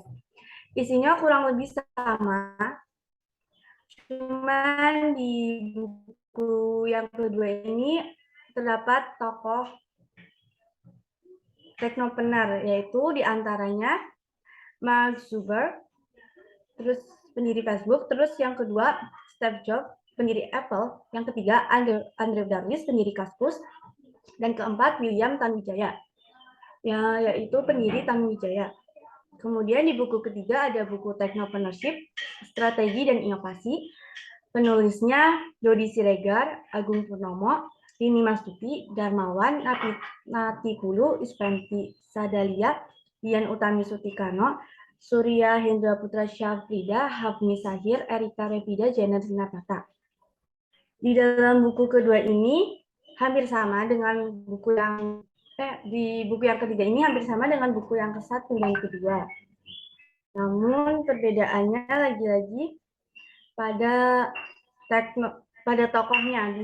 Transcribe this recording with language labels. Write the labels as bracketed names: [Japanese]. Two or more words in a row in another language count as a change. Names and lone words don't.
[Indonesian] Isinya kurang lebih sama, cuman di buku yang kedua ini terdapat tokoh Technopreneur, yaitu diantaranya Mark Zuckerberg, terus pendiri Facebook, terus yang kedua Steve Jobs, pendiri Apple, yang ketiga Andre Darwis, pendiri Kaskus, dan keempat William Tanuwijaya, yaitu pendiri Tanuwijaya. Kemudian di buku ketiga ada buku Technopreneurship, Strategi dan Inovasi, penulisnya Dodi Siregar, Agung Purnomo, Rini Mastuti, Darmawan, Natikulu, Ispenti Sadalia, Dian Utami Sutikano, Surya Hendra Putra Syafrida, Hafni Sahir, Erika Revida, Janet Sinatata. Di dalam buku kedua ini hampir sama dengan buku yang di buku yang ketiga ini hampir sama dengan buku yang ke-1 dan kedua. Namun perbedaannya lagi-lagi pada tokohnya.